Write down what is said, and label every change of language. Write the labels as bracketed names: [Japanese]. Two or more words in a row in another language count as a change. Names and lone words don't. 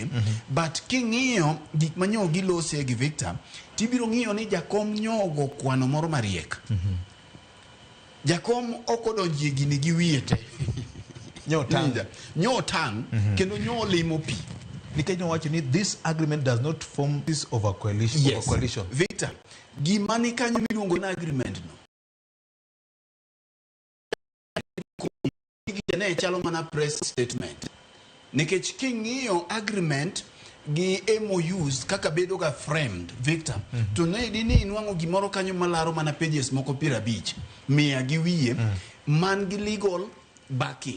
[Luo (Kenya and Tanzania)] But king'iyo gik manyo gilose gi Victor, tibiro ng'iyo ni Jakom nyogo kwano moro mariek. Jakom okodonjie gini gi wiete. Nyotang kendo nyolimo pi. Nikech nyowacho ni [English] this agreement does not form this of a coalition. Yes. Of a coalition. [Luo (Kenya and Tanzania)] Victor, gima ni kanyo miluongo na agreement no. Ne chalo mana [English] press statement. [Luo (Kenya and Tanzania)] Nikech king'iyo agreement gi MOUs kaka bedo ga framed, Victor, to ne di ni inwango gimoro kanyo malaro mana pages moko 50 mia gi wiye man gi [English] legal backing.